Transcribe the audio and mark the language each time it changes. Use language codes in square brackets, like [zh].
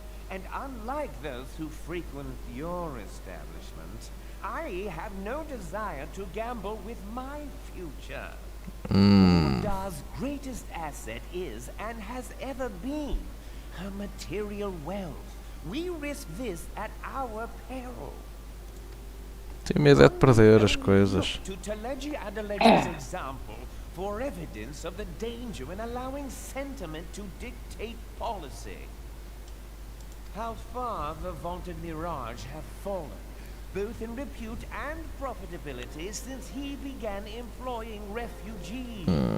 [en] And unlike those who frequent your establishment, I have no desire to gamble with my future. Uldar's greatest asset is, and has ever been, her material wealth. We risk this at our peril. [pt] Tenho medo é de perder as coisas. [en] To Teleji Adeleji's example for evidence of the danger in allowing sentiment to dictate policy. How far the vaunted Mirage have fallen, both in repute and profitability, since he began employing refugees.